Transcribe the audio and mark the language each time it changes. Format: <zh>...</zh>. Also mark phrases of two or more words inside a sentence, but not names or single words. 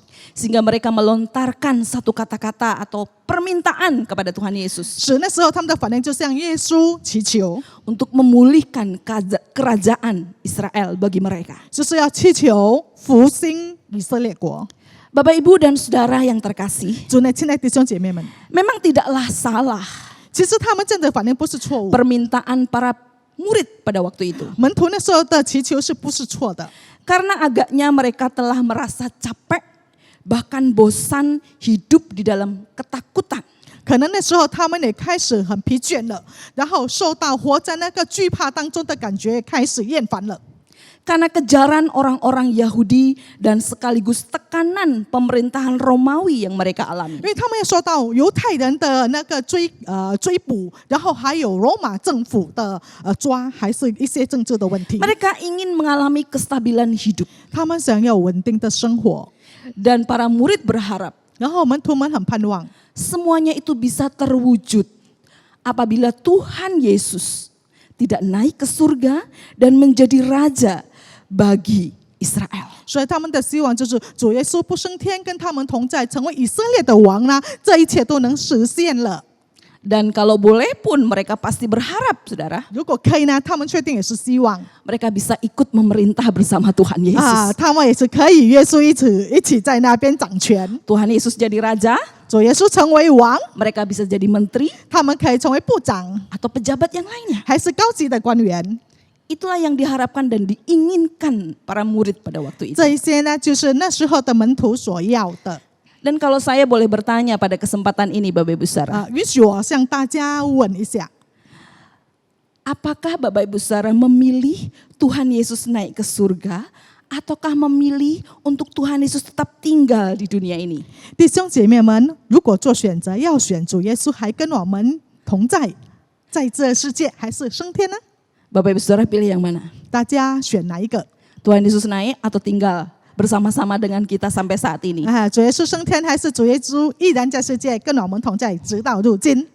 <id>Sehingga mereka melontarkan satu kata-kata atau permintaan kepada Tuhan Yesus</id> <zh>使那时候他们的反应就向耶稣祈求，</zh> <id>untuk memulihkan kerajaan Israel bagi mereka.</id> <zh>就是要祈求复兴以色列国。</zh> <id>Bapak, Ibu, dan Saudara yang terkasih,</id> <zh>主内，亲爱的弟兄姐妹们，</zh> <id>memang tidaklah salah</id> <zh>其实他们这样的反应不是错误，</zh> <id>permintaan para murid pada waktu itu.</id> <zh>门徒那时候的祈求是不是错的？</zh> <id>Karena agaknya mereka telah merasa capek, bahkan bosan hidup di dalam ketakutan.</id> <zh>可能那时候他们也开始很疲倦了，然后受到活在那个惧怕当中的感觉开始厌烦了。</zh> <id>Karena kejaran orang-orang Yahudi dan sekaligus tekanan pemerintahan Romawi yang mereka alami.</id> <zh>因为他们也受到犹太人的那个追捕，然后还有罗马政府的抓，还是一些政治的问题。</zh> <id>Mereka ingin mengalami kestabilan hidup.</id> <zh>他们想要稳定的生活，</zh> <id>Dan para murid berharap</id> <zh>然后门徒们很盼望，</zh> <id>semuanya itu bisa terwujud apabila Tuhan Yesus tidak naik ke surga dan menjadi raja bagi Israel.</id> <zh>所以他们的希望就是主耶稣不升天，跟他们同在，成为以色列的王呢，这一切都能实现了。</zh> <id>Dan kalau boleh pun mereka pasti berharap, saudara,</id> <zh>如果可以呢，他们确定也是希望</zh> <id>mereka bisa ikut memerintah bersama Tuhan Yesus.</id> <zh>他们也是可以耶稣一起在那边掌权，</zh> <id>Tuhan Yesus jadi raja,</id> <zh>主耶稣成为王，</zh> <id>mereka bisa jadi menteri</id> <zh>他们可以成为部长，</zh> <id>atau pejabat yang lainnya.</id> <zh>还是高级的官员。</zh> <id>Itulah yang diharapkan dan diinginkan para murid pada waktu itu.</id> <zh>这一些呢，就是那时候的门徒所要的。</zh> <id>Dan kalau saya boleh bertanya pada kesempatan ini, Bapak Ibu Saudara,</id> <zh>允许我向大家问一下，</zh> <id>apakah Bapak Ibu Saudara memilih Tuhan Yesus naik ke surga ataukah memilih untuk Tuhan Yesus tetap tinggal di dunia ini?</id> <zh>弟兄姐妹们，如果做选择，要选主耶稣还跟我们同在，在这世界还是升天呢？</zh> <id>Bapak Ibu Saudara pilih yang mana?</id> <zh>大家选哪一个？</zh> <id>Tuhan Yesus naik atau tinggal bersama-sama dengan kita sampai saat ini?</id> <zh>主耶稣升天，还是主耶稣依然在世界跟我们同在，直到如今？</zh>